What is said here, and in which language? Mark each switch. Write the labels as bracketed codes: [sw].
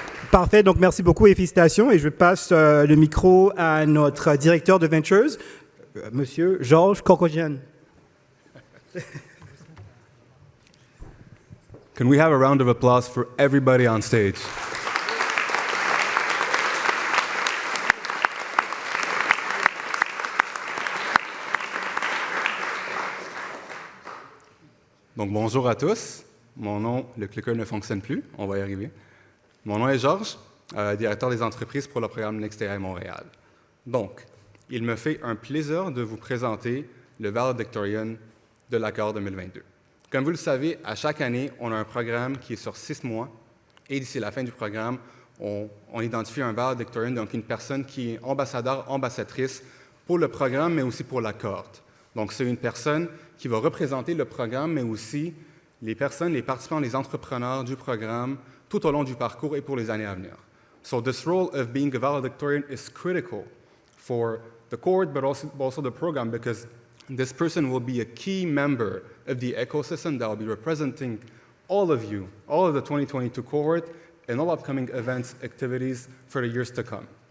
[fr] Parfait, donc merci beaucoup et félicitations. Et je passe le micro à notre directeur de Ventures, Monsieur Georges Corcogian. [en] Can we have a round of applause for everybody on stage? [fr] Donc bonjour à tous. Mon nom, le clicker ne fonctionne plus, on va y arriver. Mon nom est Georges, directeur des entreprises pour le programme NextAI Montréal. Donc, il me fait un plaisir de vous présenter le Valedictorian de l'accord 2022. Comme vous le savez, à chaque année, on a un programme qui est sur 6 mois et d'ici la fin du programme, on identifie un Valedictorian, donc une personne qui est ambassadeur, ambassadrice pour le programme, mais aussi pour la cohorte. Donc, c'est une personne qui va représenter le programme, mais aussi les personnes, les participants, les entrepreneurs du programme tout au long du parcours et pour les années à venir. [en] So this role of being a valedictorian is critical for the cohort, but also the program, because this person will be a key member of the ecosystem that will be representing all of you, all of the 2022 cohort, and all upcoming events, activities for the years to come.